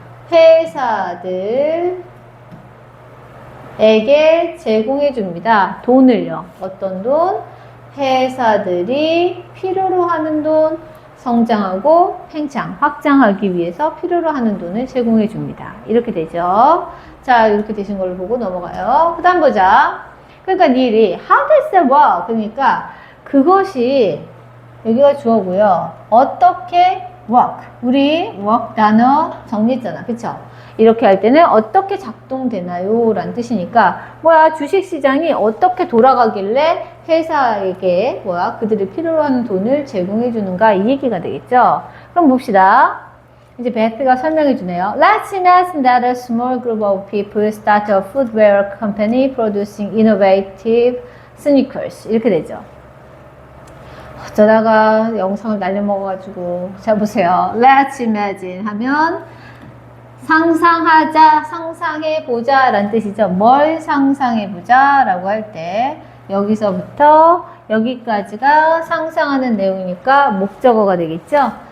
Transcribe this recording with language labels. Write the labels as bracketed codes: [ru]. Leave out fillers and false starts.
[ko] 회사들에게 제공해 줍니다. 돈을요. 어떤 돈? 회사들이 필요로 하는 돈, 성장하고 팽창, 확장하기 위해서 필요로 하는 돈을 제공해 줍니다. 이렇게 되죠. 자, 이렇게 되신 걸로 보고 넘어가요. 그 다음 보자. 그러니까 니리 [en] how does that work? [ko] 그러니까 그것이 여기가 주어고요. 어떻게 work. 우리 work 단어 정리했잖아. 그쵸? 이렇게 할 때는 어떻게 작동되나요? 라는 뜻이니까 뭐야 주식시장이 어떻게 돌아가길래 회사에게 뭐야 그들이 필요로 하는 돈을 제공해 주는가 이 얘기가 되겠죠. 그럼 봅시다. 이제 베트가 설명해 주네요. [en] Let's imagine that a small group of people start a footwear company producing innovative sneakers. [ko] 이렇게 되죠. 어쩌다가 영상을 날려먹어가지고 자 보세요. Let's imagine 하면 상상하자, 상상해보자 라는 뜻이죠. 뭘 상상해보자 라고 할 때 여기서부터 여기까지가 상상하는 내용이니까 목적어가 되겠죠.